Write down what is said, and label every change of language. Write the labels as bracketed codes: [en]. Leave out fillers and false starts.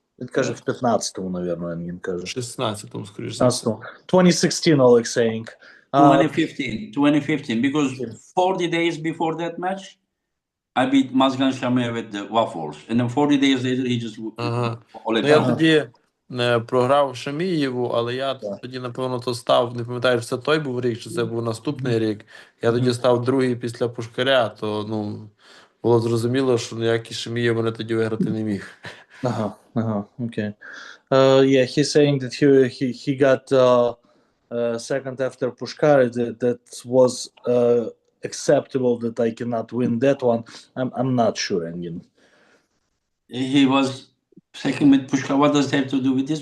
[uk] Він каже, в 15-му, напевно, він каже. В 16-му, скоріше. [en] 16-му. 2016, Oleg saying. 2015, because 40 days before that match, I beat Mazgan Shamev with the Waffles. And then 40 days later, he just... Oleg [uk] я тоді програв Шамієву, але я тоді, напевно, то став, не пам'ятаю, чи це той був рік, чи це був наступний рік. Я тоді став другий після Пушкаря, то, ну, було зрозуміло, що ніякий Шамієв мене тоді виграти не міг. [en] Okay. Yeah, he's saying that he got second after Pushkar. That was acceptable that I cannot win that one. I'm not sure, Engin. He was second with Pushkar. What does it have to do with this?